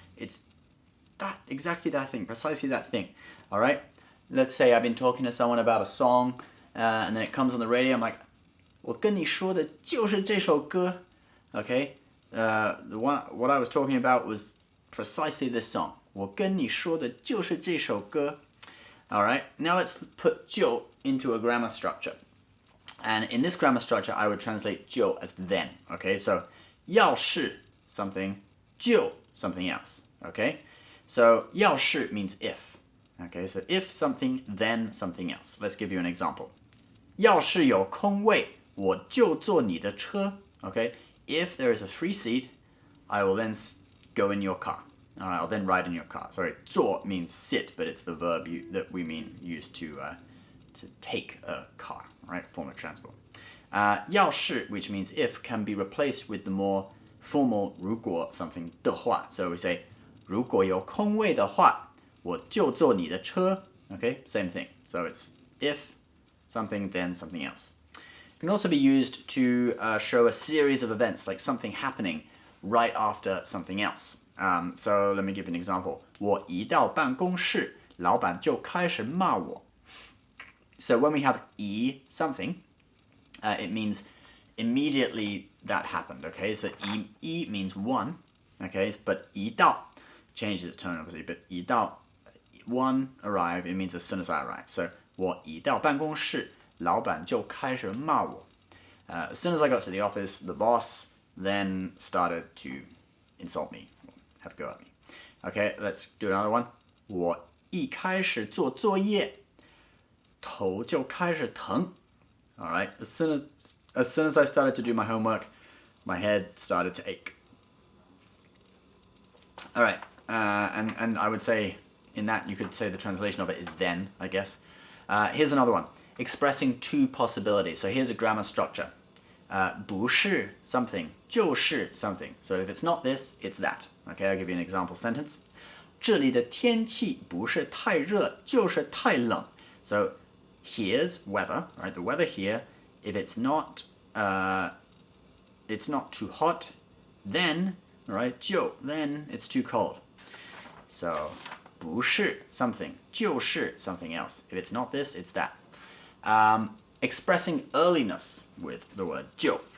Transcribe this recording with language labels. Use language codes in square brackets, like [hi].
[en] It's that, exactly that thing, precisely that thing. Alright? Let's say I've been talking to someone about a song, and then it comes on the radio, I'm like, [zh] 我跟你说的就是这首歌. [en] Okay? What I was talking about was precisely this song. [zh] 我跟你说的就是这首歌. [en] Alright? Now let's put 就 into a grammar structure. And in this grammar structure, I would translate 就 as then. Okay? So, 要是 something, 就 something else. Okay? So 要是 means if. Okay, so if something, then something else. Let's give you an example. [zh] 要是有空位，我就坐你的车. [en] Okay, if there is a free seat, I will then go in your car. Alright, I'll then ride in your car. Sorry, 坐 means sit, but it's the verb that we mean used to take a car, right? Form of transport. 要是, which means if, can be replaced with the more formal 如果 something 的话. So we say [zh] 如果有空位的话，我就坐你的车. [en] Okay, same thing. So it's if something, then something else. It can also be used to show a series of events, like something happening right after something else. So let me give an example. [zh] 我一到办公室，老板就开始骂我. [en] So when we have 一 something, it means immediately that happened. Okay, so 一 means one. Okay, but 一到 changes its tone obviously, but 一到 one arrive, it means as soon as I arrive. [zh] So 我一到办公室，老板就开始骂我. [en] As soon as I got to the office, the boss then started to insult me, have a go at me. Okay, let's do another one. [zh] 我一开始做作业，头就开始疼. [en] Alright, as soon as I started to do my homework, my head started to ache. Alright, and I would say in that you could say the translation of it is then, I guess. Here's another one, expressing two possibilities. So here's a grammar structure. 不是 something, 就是 something. So if it's not this, it's that. Okay, I'll give you an example sentence. [zh] 这里的天气不是太热，就是太冷. [en] So here's weather, right? The weather here, if it's not too hot, then, right, 就 then it's too cold. So 不是 something, 就是 something else. If it's not this, it's that. Expressing earliness with the word 就.